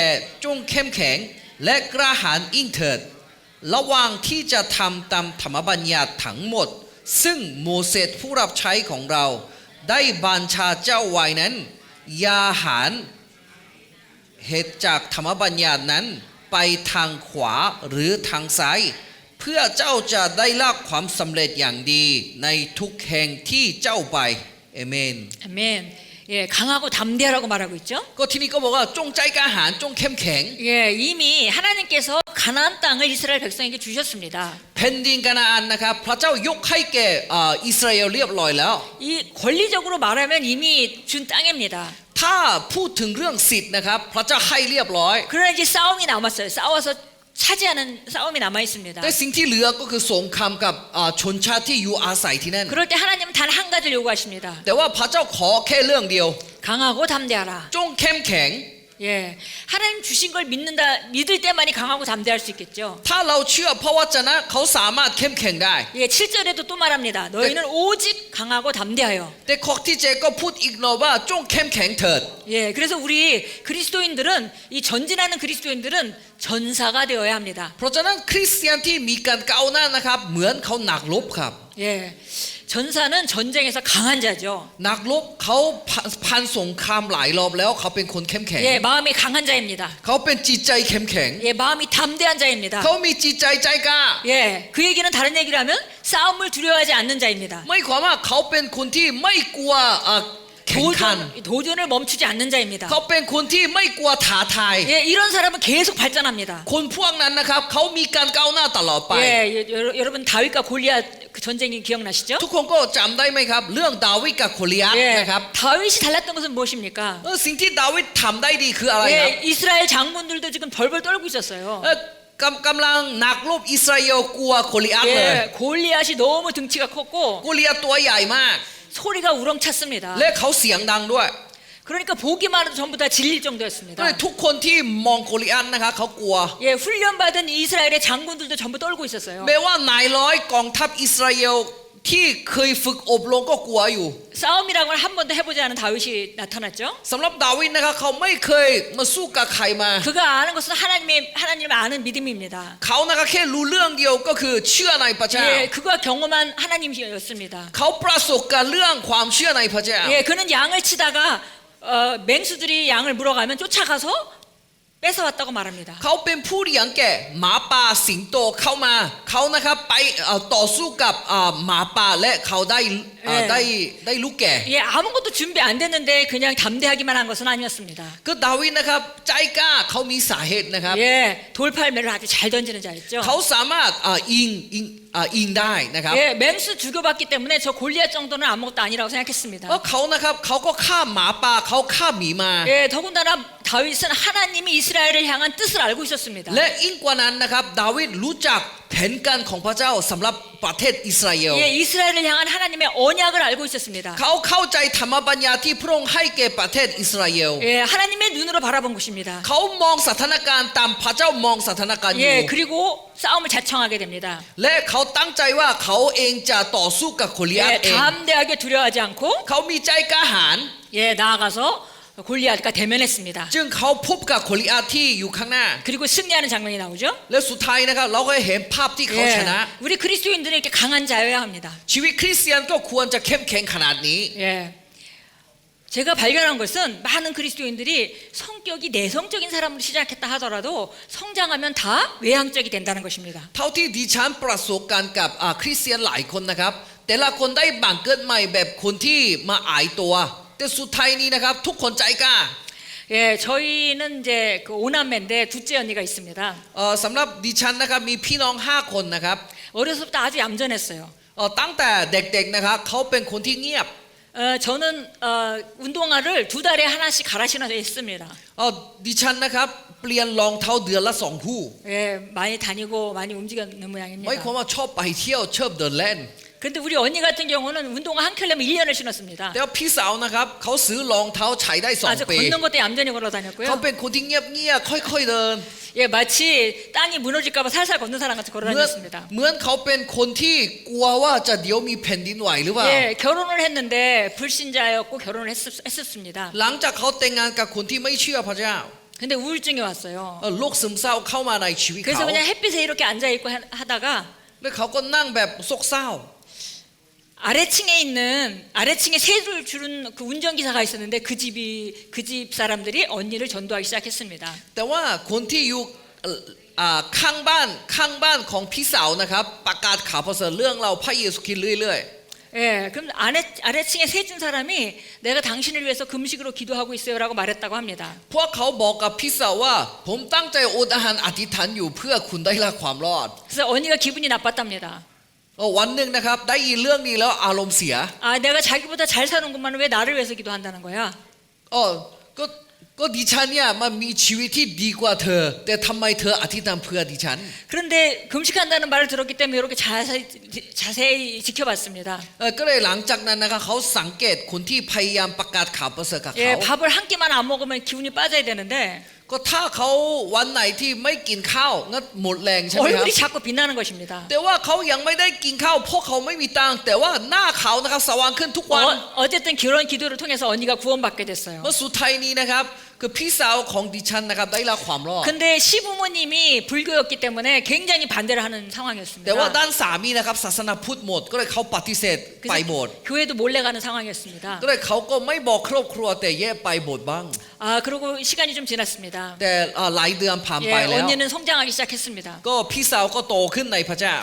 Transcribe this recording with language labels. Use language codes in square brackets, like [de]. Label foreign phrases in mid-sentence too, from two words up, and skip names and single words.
[th] จงเข้มแข็งและกล้าหาญยิ่งเถิดระหว่างที่จะทำตามธรรมบัญญัติทั้งหมดซึ่งโมเสสผู้รับใช้ของเราได้บัญชาเจ้าไว้นั้นอย่าหันเหตุจากธรรมบัญญัตินั้นไปทางขวาหรือทางซ้ายเพื่อเจ้าจะได้รับความสำเร็จอย่างดีในทุกแห่งที่เจ้าไปเอเมน [ko] 아멘. 예, 강하고 담대하라고 말하고 있죠. [th] ก็ที่นี่ก็บอกว่าจงใจกล้าหาญจงเข้มแข็ง [ko] 예, 이미 하나님께서 가나안 땅을 이스라엘 백성에게 주셨습니다. [th] แผ่นดินกานาอันนะครับพระเจ้ายกให้แก่อิสราเอลเรียบร้อยแล้ว [ko] 이 권리적으로 말하면 이미 준 땅입니다. [th] ถ้าพูดถึงเรื่องสิทธิ์นะครับพระเจ้าให้เรียบร้อย [ko] 그러나 이제 싸움이 남았어요. 싸워서 차지하는 싸움이 남아 있습니다. [th] แต่สิ่งที่เหลือก็คือสงครามกับชนชาติที่อยู่อาศัยที่นั่น [ko] 그럴 때 하나님은 단 한 가지를 요구하십니다. [th] แต่ว่าพระเจ้าขอแค่เรื่องเดียว [ko] 강하고 담대하라. [th] จงเข้มแข็ง [ko] 예, 하나님 주신 걸 믿을 때만이 강하고 담대할 수 있겠죠. [th] ถ้าเราเชื่อพระวจนะเขาสามารถเข้มแข็งได้ [ko] 예, 7절에도 또 말합니다. 너희는 오직 강하고 담대하여. [th] แต่ข้อที่เจ็ดก็พูดอีกหน่อยว่าจงเข้มแข็งเถิด [ko] 예, 그래서 우리 그리스도인들은 이 전진하는 그리스도인들은 전사가 되어야 합니다. [th] เพราะฉะนั้นคริสเตียนที่มีการก้าวหน้านะครับเหมือนเขาหนักรบครับ [ko] 예, 전사는 전쟁에서 강한 자죠. [th] นักรบเขาผ่านสงครามหลายรอบแล้วเขาเป็นคนเข้มแข็ง [ko] 예, 마음이 강한 자입니다. [th] เขาเป็นจิตใจเข้มแข็ง [ko] 예, 마음이 담대한 자입니다. [th] เขามีจิตใจใจกล้า [ko] 예, 그 얘기는 다른 얘기를 하면 싸움을 두려워하지 않는 자입니다. [th] ไม่ความว่าเขาเป็นคนที่ไม่กลัวแข่งขัน [ko] 도전을 멈추지 않는 자입니다. [th] เขาเป็นคนที่ไม่กลัวท้าทาย [ko] 예, 이런 사람은 계속 발전합니다. [th] คนพวกนั้นนะครับเขามีการก้าวหน้าตลอดไป [ko] 예, 여러분 다윗과 골리앗 그 전쟁이 기억나시죠? [th] ทุกคนก็จำได้ไหมครับเรื่องดาวิดกับโกลิอัท [ko] 예, [th] นะครับ [ko] 다윗이 달랐던 것은 무엇입니까? [th] สิ่งที่ดาวิดทำได้ดีคืออะไรครับ [ko] 예, 이스라엘 장군들도 지금 벌벌 떨고 있었어요. [th] กำลังนักรบอิสราเอลกลัวโกลิอัทเลย [ko] 예, 골리앗이 너무 등치가 컸고 [th] โกลิอัทตัวใหญ่มาก [ko] 소리가 우렁찼습니다. [th] และเขาเสียงดังด้วย [ko] 그러니까 보기만 해도 전부 다 질릴 [th] ก็ [ko] 정도였습니다. [th] เลยทุกคนที่มองโกลิอัตนะครับเขากลัว [ko] 예, 훈련받은 이스라엘의 장군들도 전부 떨고 있었어요. [th] แม้ว่านายร้อยกองทัพอิสราเอลที่เคยฝึกอบรมก็กลัวอยู่ [ko] 싸움이라고는 한 번도 해보지 않은 다윗이 나타났죠. [th] สำหรับดาวิดนะครับเขาไม่เคยมาสู้กับใครมา [ko] 그가 아는 것은 하나님을 아는 믿음입니다. [th] เขานะครับแค่รู้เรื่องเดียวก็คือเชื่อในพระเจ้า [ko] 예, 그가 경험한 하나님이었습니다. [th] เขาประสบกับเรื่องความเชื่อในพระเจ้า [ko] 예, 그는 양을 치다가 맹수들이 양을 물어가면 쫓아가서 뺏어왔다고 말합니다. [th] เขาเป็นผู้เลี้ยงแกะหมาป่าสิงโตเข้ามาเขานะครับไปต่อสู้กับหมาป่าและเขาได้ลูกแกะ [ko] 예, 아무것도 준비 안 됐는데 그냥 담대하기만 한 것은 아니었습니다. [th] ก็ดาวิดนะครับใจกล้าเขามีสาเหตุนะครับ [ko] 예, 돌팔매를 아주 잘 던지는 자였죠. [th] เขาสามารถยิงได้นะครับ [ko] 예, 맹수 죽여봤기 때문에 저 골리앗 정도는 아무것도 아니라고 생각했습니다. [th] เพราะเขานะครับเขาก็ฆ่าหมาป่าเขาฆ่าหมีมา [ko] 예, 더군다나 다윗은 하나님이 이스라엘을 향한 뜻을 알고 있었습니다. [th] และยิ่งกว่านั้นนะครับดาวิดรู้จักแผนการของพระเจ้าสำหรับประเทศอิสราเอล [ko] 예, 이스라엘을 향한 하나님의 언약을 알고 있었습니다. [th] เขาเข้าใจธรรมบัญญัติที่พระองค์ให้แก่ประเทศอิสราเอล [ko] 예, 하나님의 눈으로 바라본 것입니다. [th] เขามองสถานการณ์ตามพระเจ้ามองสถานการณ์อยู่ [ko] 예, 그리고 싸움을 자청하게 됩니다. [th] และเขาตั้งใจว่าเขาเองจะต่อสู้กับโกลิอัต [ko] 예, [th] เอง [ko] 담대하게 두려워하지 않고 [th] เขามีใจกล้าหาญ [ko] 예, 나아가서 골리앗과 대면했습니다. [th] จึงเขาพบกับโกลิอัตที่อยู่ข้างหน้า [ko] 그리고 승리하는 장면이 나오죠. [th] และสุดท้ายนะครับเราก็เห็นภาพที่เขาชนะ [ko] 예, 우리 그리스도인들은 이렇게 강한 자여야 합니다. [th] ชีวิตคริสเตียนก็ควรจะเข้มแข็งขนาดนี้ [ko] 예. 제가 발견한 것은 많은 그리스도인들이 성격이 내성적인 사람으로 시작했다 하더라도 성장하면 다 외향적이 된다는 것입니다. [th] เท่าที่ดิฉันประสบการณ์กับคริสเตียนหลายคนนะครับแต่ละคนได้บังเกิดใหม่แบบคนที่มาอายตัวแต่สุดท้ายนี้นะครับทุกคนใจกล้า [ko] 예, 저희는 이제 그 오남매인데 둘째 언니가 있습니다. [th] สำหรับดิฉันนะครับมีพี่น้อง5คนนะครับ [ko] 어려서부터 아주 얌전했어요. [th] ตั้งแต่เด็กๆนะครับเขาเป็นคนที่เงียบ [ko] 저는 운동화를 2달에 하나씩 갈아 신어서 했습니다. [th] ดิฉันนะครับเปลี่ยนรองเท้าเดือนละ2คู่ [ko] 예, 많이 다니고 많이 움직였는 [th] ไม่ความ [ko] 모양입니다. [th] ว่าชอบไปเที่ยวชอบเดินเล่น [ko] 근데 우리 언니 같은 경우는 운동화 한 켤레면 1년을 신었습니다. [th] แต่ว่าพี่สาวนะครับเขาซื้อรองเท้าใช้ได้ [ko] 아주 [th] 2 ปี [ko] 걷는 것도 얌전히 걸어 [th] เขา [ko] 다녔고요. [th] เป็นคนที่เงียบๆค่อยๆเดิน [ko] 예, 마치 땅이 무너질까봐 살살 걷는 사람 같이 걸어 [th] เหมือน [ko] 다녔습니다. [th] เหมือนเขาเป็นคนที่กลัวว่าจะเดี๋ยวมีแผ่นดินไหวหรือเปล่า [ko] 예, 결혼을 했는데 불신자였고 결혼을 했었습니다. [th] หลังจากเขาแต่งงานกับคนที่ไม่เชื่อพระเจ้า [ko] 근데 우울증이 왔어요. [th] โรคซึมเศร้าเข้ามาในชีวิต [ko] 그래서 [th] เขา [ko] 그냥 햇빛에 이렇게 앉아 있고 하다가 [th] แล้วเขาก็นั่งแบบโศกเศร้า [ko] 아래층에 세를 주는 그 운전기사가 있었는데 그 집 사람들이 언니를 전도하기 시작했습니다. [th] แต่ว่าคนที่อยู่ข้างบ้านของพี่สาวนะครับประกาศข่าวประเสริฐเรื่องเราพระเยซูคริสต์เรื่อย [ko] 예, 그럼 아래층에 세 준 사람이 내가 당신을 위해서 금식으로 기도하고 있어요라고 말했다고 합니다. [th] ๆพวกเขาบอกกับพี่สาวว่าผมตั้งใจอดอาหารอธิษฐานอยู่เพื่อคุณได้รับความรอด [ko] 그래서 언니가 기분이 나빴답니다. [th] วันหนึ่งนะครับได้ยินเรื่องนี้แล้วอารมณ์เสีย [ko] 아, 내가 자기보다 잘 사는구만 왜 나를 위해서 기도한다는 거야? [th] ก็ดิฉันเนี่ยมันมีชีวิตที่ดีกว่าเธอแต่ทำไมเธออธิษฐานเพื่อดิฉัน [ko] 그런데 금식한다는 말을 들었기 때문에 이렇게 자세히 지켜봤습니다. [th] ก็เลยหลังจากนั้นนะครับเขาสังเกตคนที่พยายามประกาศข่าวประเสริฐกับเขา [ko] 예, 밥을 한 끼만 안 먹으면 기운이 빠져야 되는데 [th] ก็ถ้าเขาวันไหนที่ไม่กินข้าวงั้นหมดแรงใช่ไหมครับ [ko] 얼굴이 자꾸 빛나는 것입니다. [th] แต่ว่าเขายังไม่ได้กินข้าวเพราะเขาไม่มีตังค์แต่ว่าหน้าเขานะครับสว่างขึ้นทุกวัน [ko] 어쨌든 그런 기도를 통해서 언니가 구원받게 됐어요. [th] เมื่อสุดท้ายนี้นะครับคือพี่สาวของดิฉันนะครับได้รับความรอด [ko] 근데 시부모님이 불교였기 때문에 굉장히 반대를 하는 [th] แต่ [ko] 상황이었습니다. [th] ว่าด้านสามีนะครับศาสนาพุทธหมดก็เลยเขาปฏิเสธไปโบสถ์ [ko] 그래서 교회도 몰래 가는 상황이었습니다. [th] ก็เลยเขาก็ไม่บอกครอบครัวแต่แยกไปโบสถ์บ้าง [ko] 아, 그리고 시간이 좀 지났습니다. แต่หลายเดือนผ่าน 예, [th] ไปแล้ว [ko] 언니는 성장하기 시작했습니다. [th] ก็พี่สาวก็โตขึ้นในพระเจ้า